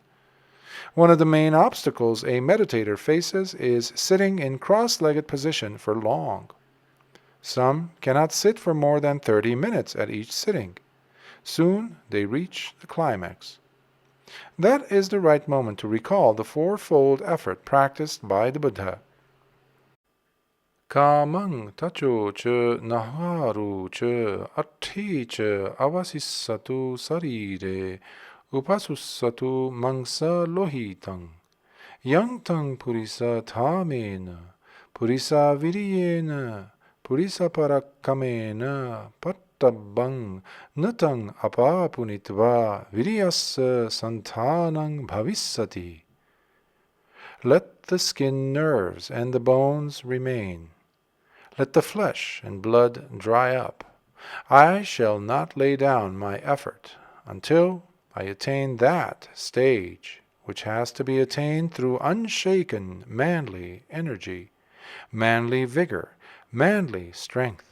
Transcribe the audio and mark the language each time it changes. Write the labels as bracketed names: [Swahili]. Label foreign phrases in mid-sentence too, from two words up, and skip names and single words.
[English] One of the main obstacles a meditator faces is sitting in cross-legged position for long. Some cannot sit for more than 30 minutes at each sitting. Soon they reach the climax. That is the right moment to recall the fourfold effort practiced by the Buddha. [Pali] Kāmaṃ tacho ca naharu ca arthi ca avasissatu sarire upasussatu mangsa lohitang, yangtang purisa thamena, purisa viriyena, purisa parakamena, pattabang natang apapunitva viriyassa santanang bhavissati. [English] Let the skin, nerves, and the bones remain. Let the flesh and blood dry up. I shall not lay down my effort until I attain that stage which has to be attained through unshaken manly energy, manly vigor, manly strength.